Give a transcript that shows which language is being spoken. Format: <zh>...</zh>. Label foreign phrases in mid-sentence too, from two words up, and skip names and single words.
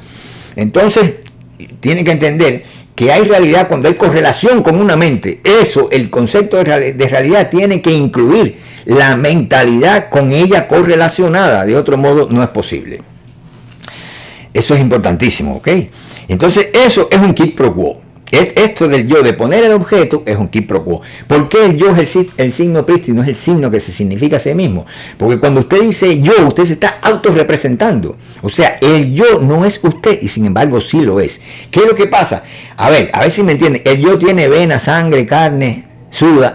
<es>Entonces, tiene que entender que hay realidad cuando hay correlación con una mente. Eso, el concepto de realidad tiene que incluir la mentalidad con ella correlacionada. De otro modo, no es posible. Eso es importantísimo, ¿ok? Entonces, eso es un</es> <la>quid pro quo.</la> <es>Esto del yo, de poner el objeto, es un</es> <la>quid pro quo.</la> <es>¿Por qué el yo es el signo prístino, es el signo que se significa a sí mismo? Porque cuando usted dice yo, usted se está autorrepresentando. O sea, el yo no es usted y sin embargo sí lo es. ¿Qué es lo que pasa? A ver si me entienden. El yo tiene vena, sangre, carne, suda.</es>